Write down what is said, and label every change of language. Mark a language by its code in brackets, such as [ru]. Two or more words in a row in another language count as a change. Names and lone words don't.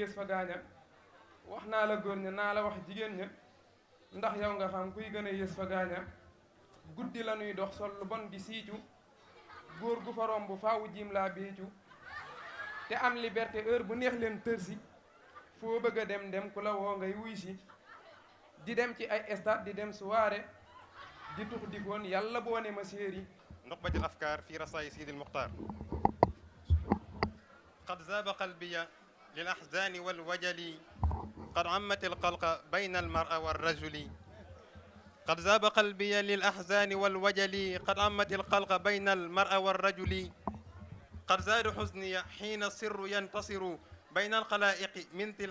[wo] yées fa gaaña wax naa la góor ña naa la wax jigéen ña ndax yow nga xam kuy gën a yées fa gaaña guddi la ñuy dox sol lu bon di siicu góor gu fa romb faawu jiim laa biicu te am [fr] liberté heure [wo] bu neex leen tërsi foo bëgg a dem ku la woo ngay wuy si di dem ci ay stade di dem soirée di tux di foon yàlla boo ne ma séeri [ar] نخبة الأفكار في رصايا سيدي المختار. قد ذاب قلبي للأحزان والوجل قد عمت القلق بين المرأة والرجل قد ذاب قلبي للأحزان والوجل قد عمت القلق بين المرأة والرجل قد زاد حزني حين السر ينتصر بين الخلائق من ذي